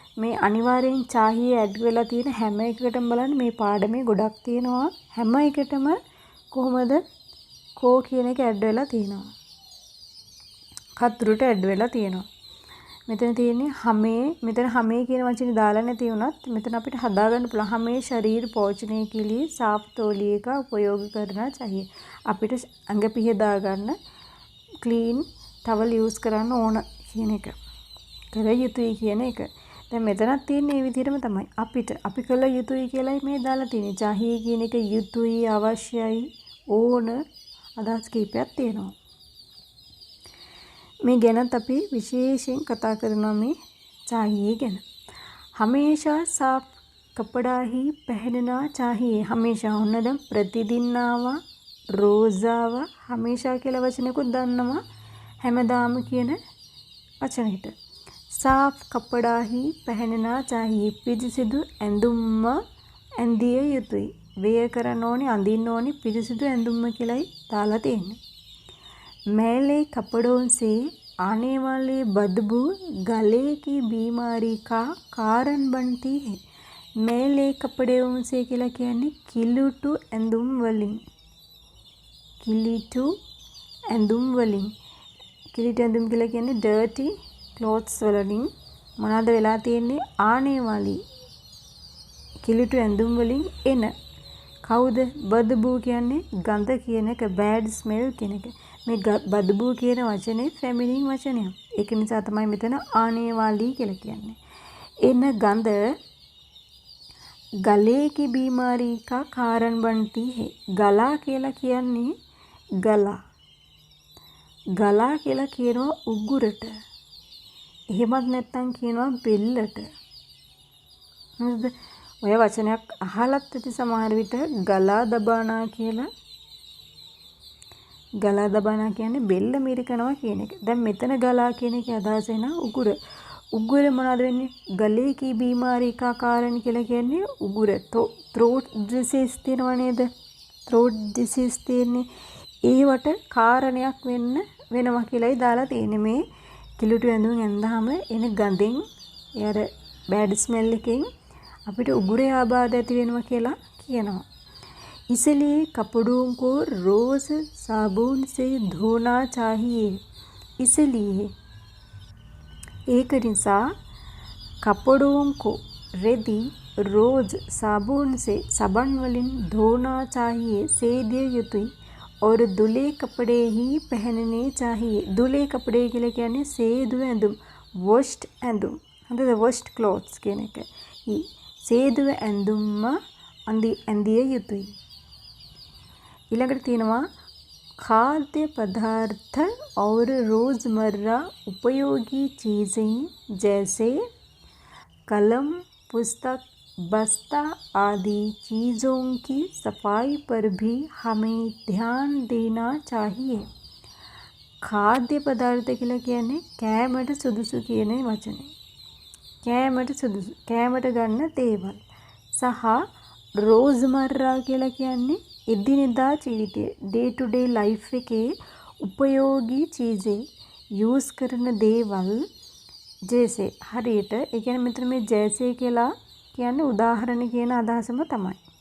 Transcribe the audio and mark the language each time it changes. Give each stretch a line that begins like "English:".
Sinhala: මේ අනිවාර්යෙන් चाहिए ඇඩ් වෙලා තියෙන හැම එකකටම බලන්න මේ පාඩමේ ගොඩක් තියෙනවා. හැම එකටම කොහොමද කෝ කියන එක ඇඩ් වෙලා තියෙනවා. කතුරට ඇඩ් වෙලා තියෙනවා. මෙතන තියෙන්නේ हमें. මෙතන हमें කියන වචනේ දාලා නැති වුණත් මෙතන අපිට හදාගන්න පුළුවන්.
Hindi: हमें शरीर पहुंचने के लिए साफ तौलिए का उपयोग करना चाहिए.
Sinhala: අපිට අඟ පිහ දාගන්න ක්ලීන් ටවල් යූස් කරන්න ඕන කියන එක. කර යුතුයි කියන එක. දැන් මෙතනත් තියෙන්නේ මේ විදිහටම තමයි. අපි කළ යුතුයි කියලායි මේ දාලා තියෙන්නේ. चाहिए කියන එක යුතුයි, අවශ්‍යයි, ඕන අදහස් කීපයක් තියෙනවා. මේ ගැනත් අපි විශේෂයෙන් කතා කරනවා මේ चाहिए ගැන.
Hindi: हमेशा साफ कपड़ा ही पहनना चाहिए.
Sinhala: हमेशा ඔන්න දැන් ප්‍රතිදින ආවා, රෝਜ਼ ආවා, हमेशा කියලා වචනයකුත් දන්නවා හැමදාම කියන වචනෙට.
Hindi: साफ कपड़ा ही पहनना चाहिए.
Sinhala: පිරිසිදු ඇඳුම්ම ඇඳිය යුතුයි. වෙය කරන්න ඕනේ, අඳින්න ඕනේ පිරිසිදු ඇඳුම්ම කියලායි දාලා තියෙන්නේ.
Hindi: मैले कपड़ों से आने वाले बदबू गले की बीमारी का कारण बनती है. मैले कपड़ों से
Sinhala: කියලා කියන්නේ කිලුටු ඇඳුම් වලින්. කිලුටු ඇඳුම් වලින්. කිලුටු ඇඳුම් කියලා කියන්නේ
English: dirty clothes
Sinhala: වලින් මොනවාද වෙලා තියෙන්නේ? ආනේ वाली කිලුටු ඇඳුම් වලින් එන. කවුද? බදබූ කියන්නේ ගඳ කියන එක,
English: bad smell
Sinhala: කියන එක. මේ බදබූ කියන වචනේ ෆෙමිනින් වචනයක්. ඒක නිසා තමයි මෙතන ආනේ वाली කියලා කියන්නේ. එන ගඳ
Hindi: गले की बीमारी का कारण बनती है.
Sinhala: गला කියලා කියන්නේ ගලා කියලා කියනවා උගුරට. එහෙමත් නැත්නම් කියනවා බෙල්ලට. හරිද? ඔය වචනයක් අහලත් ඇති සමහර විට ගලා දබානා කියලා. ගලා දබනවා කියන්නේ බෙල්ල මිරිකනවා කියන එක. දැන් මෙතන ගලා කියන එකේ අදහස එන උගුර. උගුර මොනවද වෙන්නේ? ගලේ කී බීමාරී කා කාරණ කියලා කියන්නේ උගුර.
English: throat disease
Sinhala: තියෙනව නේද?
English: throat disease
Sinhala: තියෙන්නේ. ඒවට කාරණයක් වෙනවා කියලායි දාලා තියෙන්නේ. මේ කිලුට ඇඳුම් ඇඳාම එන ගඳෙන් යාර බෑඩ් ස්මෙල් එකෙන් අපිට උගුරේ ආබාධ ඇති වෙනවා කියලා කියනවා.
Hindi: इसलिए कपड़ों को रोज साबुन से धोना चाहिए. इसलिए एक නිසා कपड़ों को रेदी रोज साबुन से साबन वलिन धोना चाहिए. सेदिය යුතුයි. और धुले कपड़े ही पहनने चाहिए. धुले कपड़े
Sinhala: කියලා කියන්නේ සේදු ඇඳුම්. washed ඇඳුම්. හරිද?
English: washed clothes
Sinhala: කියන එක. සේදු ඇඳුම්ම ඇඳිය යුතුයි. ඊළඟට තියෙනවා
Hindi: खाद्य पदार्थ और रोज़मर्रा उपयोगी चीज़ें जैसे कलम, पुस्तक, बस्ता आदि चीज़ों की सफाई पर भी हमें ध्यान देना चाहिए.
Sinhala: खाद्य पदार्थ කියලා කියන්නේ කෑමට සුදුසු කියන වචනේ. කෑමට සුදුසු කෑමට ගන්න දේවල්. සහ रोज़मर्रा කියලා කියන්නේ එදිනෙදා ජීවිතයේ
English: day to day life
Sinhala: එකේ උපයෝගී චීज़ේ යූස් කරන දේවල් ජේසේ හරියට ඒ කියන්නේ මෙතන මේ ජේසේ කියලා කියන්නේ උදාහරණ කියන අදහසම තමයි.